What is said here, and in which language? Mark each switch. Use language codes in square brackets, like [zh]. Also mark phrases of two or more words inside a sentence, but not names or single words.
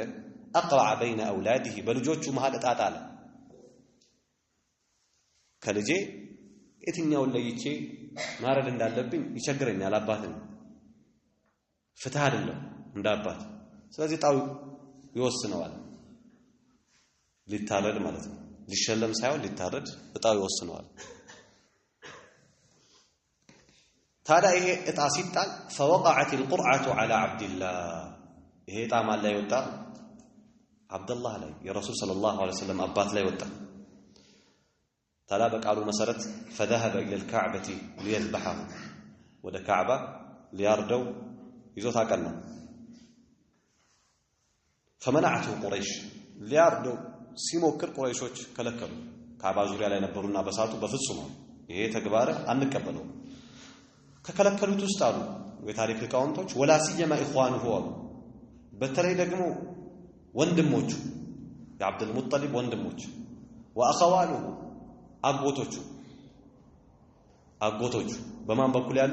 [ar] أقرع بين أولاده [am] በልጆቹ መሃል እጣጣለ። ከልጄ የትኛውን ለይቼ ማረድ እንዳለብኝ ይቸግረኛል፣ አባት ነው፣ ፍትህ አይደለም እንደ አባት። ስለዚህ ጣው ይወስነዋል፣ ሊታረድ ማለት ነው። ሊሸለም ሳይሆን ሊታረድ እጣው ይወስነዋል። ታዲያ ይሄ እጣ ሲጣል [ar] فوقعت القرعة على عبد الله [am] ይሄ እጣ ማን ላይ ወጣ? አብደላህ ላይ፣ የረሱል [ar] صلى الله عليه وسلم [am] አባት ላይ ወጣ። ታዲያ በቃሉ መሰረት [ar] فذهب إلى الكعبة ليذبحه [am] ወደ ካዕባ ሊያርደው ይዞት አቀና። [ar] فمنعته قريش [am] ሊያርደው ሲሞክር ቁረይሾች ከለከሉ። ካዕባ ዙሪያ ላይ ነበሩና በሳቱ በፍጹም ይሄ ተግባር አንቀበለው ከከለከሉት ውስጥ አሉ የታሪክ ሊቃውንቶች [ar] ولا سيما إخوانه [am] አሉ። በተለይ ደግሞ ወንድሞቹ የአብዱል ሙጠሊብ ወንድሞች ወአኸዋኑሁ አጎቶቹ በማን በኩል ያሉ?